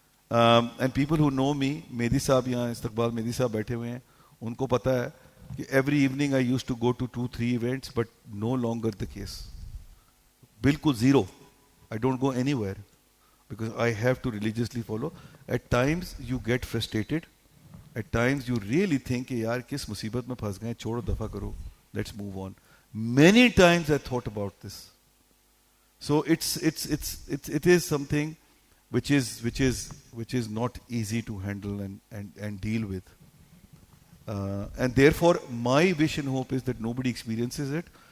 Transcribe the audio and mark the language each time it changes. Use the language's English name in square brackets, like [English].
[English] And people who know me, Mehdi Saab yahan, Istiqbal Mehdi Saab [Hindi] baithe hue hain, unko pata hai कि [English] every evening I used to go to 2-3 events, but no longer the case. Bilkul zero. I don't go anywhere because I have to religiously follow. At times you get frustrated. At times you really think [Hindi] कि यार किस मुसीबत में फंस गए, छोड़ो दफा करो, [English] let's move on. Many times I thought about this. So it is something which is not easy to handle and deal with. And therefore, my wish and hope is that nobody experiences it.